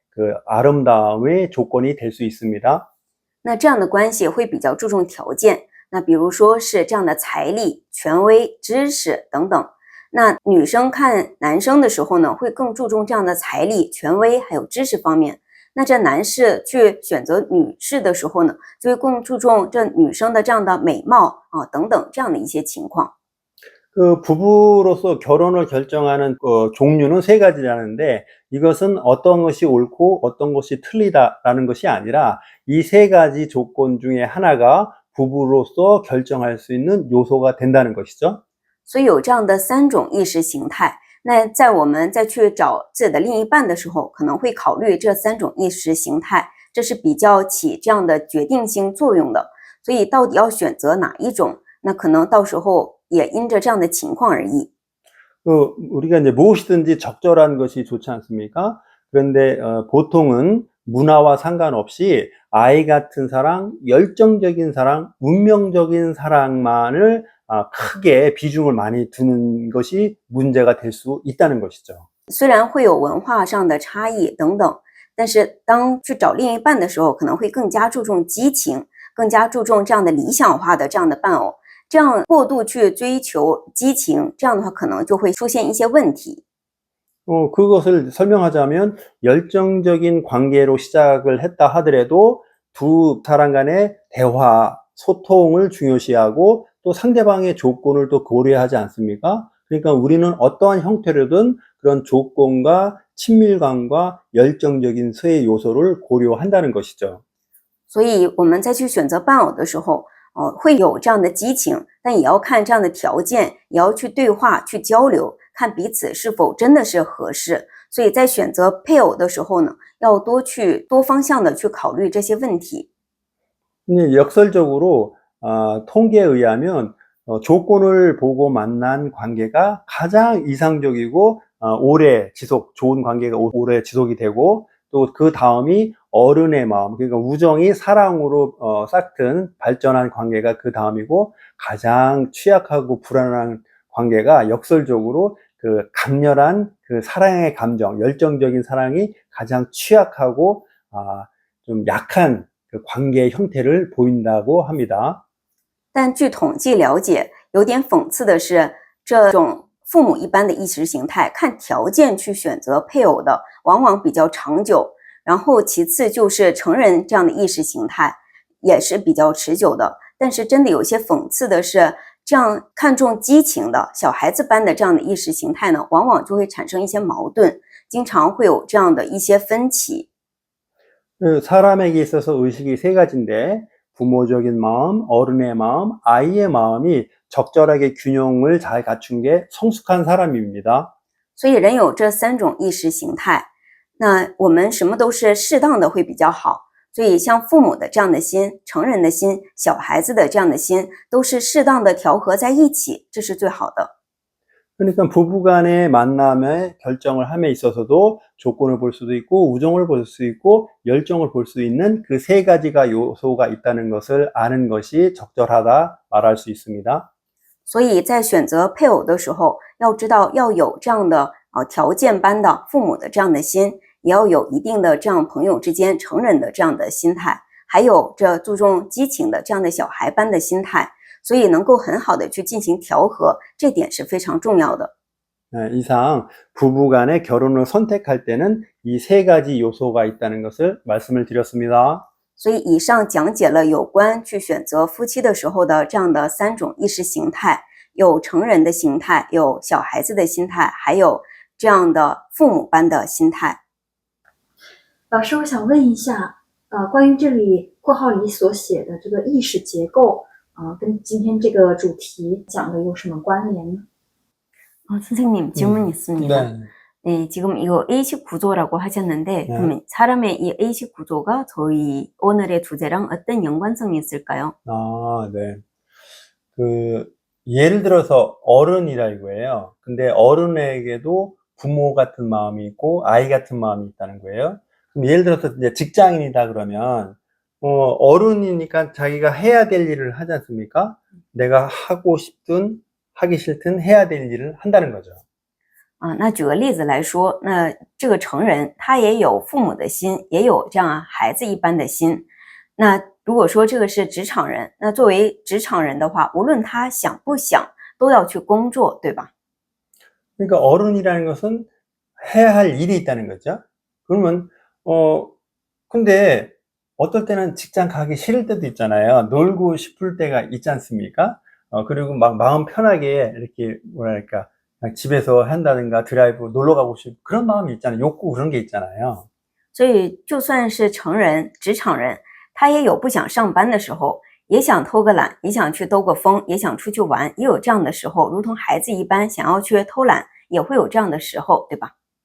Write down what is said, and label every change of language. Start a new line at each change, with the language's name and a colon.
Korean: 그 아름다움의 조건이 될 수 있습니다.
Chinese: 那这样的关系会比较注重条件，那比如说是这样的财力、权威、知识等等。那女生看男生的时候呢，会更注重这样的财力、权威还有知识方面。那这男士去选择女士的时候呢，就会更注重这女生的这样的美貌啊等等这样的一些情况。
Korean: 그 부부로서 결혼을 결정하는 종류는 세 가지라는데 이것은 어떤 것이 옳고 어떤 것이 틀리다라는 것이 아니라 이 세 가지 조건 중에 하나가 부부로서 결정할 수 있는 요소가 된다는 것이죠.
Chinese: 所以有这样的3种意识形态。那在我们再去找自己的另一半的时候，可能会考虑这3种意识形态，这是比较起这样的决定性作用的。所以到底要选择哪一种，那可能到时候也因着这样的情况而异。
Korean: 우리가 이제 무엇이든지 적절한 것이 좋지 않습니까? 그런데 보통은 문화와 상관없이 아이 같은 사랑, 열정적인 사랑, 운명적인 사랑만을 크게 비중을 많이 두는 것이 문제가 될 수 있다는 것이죠.
Chinese: 虽然会有文化上的差异等等，但是当去找另一半的时候，可能会更加注重激情，更加注重这样的理想化的这样的伴偶。这样过度去追求激情，这样的话可能就会出现一些问题。
Korean: 그것을 설명하자면 열정적인 관계로 시작을 했다 하더라도 두 사람 간의 대화, 소통을 중요시하고 또 상대방의 조건을 또 고려하지 않습니까? 그러니까 우리는 어떠한 형태로든 그런 조건과 친밀감과 열정적인 세 요소를 고려한다는 것이죠.
Chinese: 所以我们再去选择伴偶的时候，会有这样的激情，但也要看这样的条件，也要去对话、去交流，看彼此是否真的是合适。所以在选择配偶的时候呢，要多方向的去考虑这些问题。
Korean: 역설적으로 통계에 의하면 조건을 보고 만난 관계가 가장 이상적이고 좋은 관계가 오래 지속이 되고 또 그 다음이 어른의 마음, 그러니까 우정이 사랑으로 싹튼 발전한 관계가 그 다음이고 가장 취약하고 불안한 관계가 역설적으로 그 강렬한 그 사랑의 감정, 열정적인 사랑이 가장 취약하고 좀 약한 그 관계의 형태를 보인다고 합니다.
Chinese: 但据统计了解，有点讽刺的是，这种父母一般的意识形态，看条件去选择配偶的，往往比较长久。然后其次就是成人这样的意识形态，也是比较持久的。但是真的有些讽刺的是，这样看重激情的小孩子般的这样的意识形态呢，往往就会产生一些矛盾，经常会有这样的一些分歧。
Korean: 사람에게 있어서 의식이 세 가지인데 부모적인 마음, 어른의 마음, 아이의 마음이 적절하게 균형을 잘 갖춘 게 성숙한 사람입니다.
Chinese: 所以人有这3种意识形态，那我们什么都是适当的会比较好。所以像父母的这样的心、成人的心、小孩子的这样的心，都是适当的调和在一起，这是最好的。
Korean: 그러니까 부부간의 만남의 결정을 함에 있어서도 조건을 볼 수도 있고 우정을 볼 수 있고 열정을 볼 수 있는 그 세 가지가 요소가 있다는 것을 아는 것이 적절하다 말할 수 있습니다.
Chinese: 所以在选择配偶的时候，要知道要有这样的条件般的父母的这样的心，也要有一定的这样朋友之间成人的这样的心态，还有这注重激情的这样的小孩般的心态。所以能够很好的去进行调和，这点是非常重要的。
Korean: 이상 부부간의 결혼을 선택할 때는 이 세 가지 요소가 있다는 것을 말씀을 드렸습니다.
Chinese: 所以以上讲解了有关去选择夫妻的时候的这样的3种意识形态，有成人的心态，有小孩子的心态，还有这样的父母般的心态。老师，我想问一下，关于这里括号里所写的这个意识结构。跟今天这个主题讲的有什么关联呢？
Korean: 선생님 질문 있습니다. 네, 지금 이거 A식 구조라고 하셨는데 그럼 사람의 이 A식 구조가 저희 오늘의 주제랑 어떤 연관성이 있을까요? 네. 예를 들어서 어른이라 이거예요. 근데 어른에게도 부모 같은 마음이 있고 아이 같은 마음이 있다는 거예요. 그럼 예를 들어서 이제 직장인이다 그러면 어른이니까 자기가 해야 될 일을 하지 않습니까? 내가 하고 싶든 하기 싫든 해야 될 일을 한다는 거죠. 啊。
Chinese: 那举个例子来说，那这个成人他也有父母的心，也有这样孩子一般的心。那如果说这个是职场人，那作为职场人的话，无论他想不想，都要去工作，对吧？
Korean: 그러니까 어른이라는 것은 해야 할 일이 있다는 거죠. 그러면 근데 어떨 때는 직장 가기 싫을 때도 있잖아요. 놀고 싶을 때가 있지 않습니까? 그리고 막 마음 편하게 이렇게 뭐랄까 그냥 집에서 한다든가 드라이브 놀러 가고 싶 그런 마음이 있잖아요. 욕구 그런 게 있잖아요.
Chinese: 所以就算是成人、职场人，他也有不想上班的时候，也想偷个懒，也想去兜个风，也想出去玩，也有这样的时候，如同孩子一般想要去偷懒，也会有这样的时候，对吧？